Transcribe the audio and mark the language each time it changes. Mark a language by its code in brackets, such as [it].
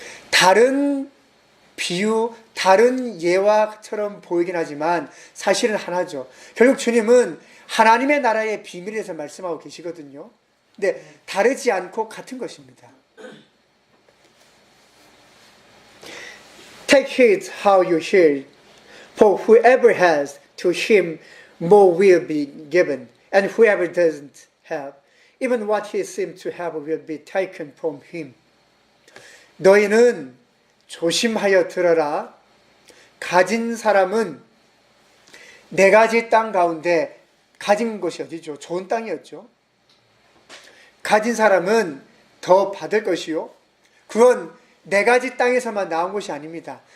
[ko] 다른 비유, 다른 예화처럼 보이긴 하지만 사실은 하나죠. 결국 주님은 하나님의 나라의 비밀에 대해서 말씀하고 계시거든요. 근데 다르지 않고 같은 것입니다. [en] Take heed how you hear, for whoever has, to him more will be given, and whoever doesn't have, even what he seems to have will be taken from him. [ko] 너희는 조심하여 들어라. 가진 사람은 네 가지 땅 가운데 가진 것이 어디죠? 좋은 땅이었죠. 가진 사람은 더 받을 것이요. 그건 네 가지 땅에서만 나온 것이 아닙니다.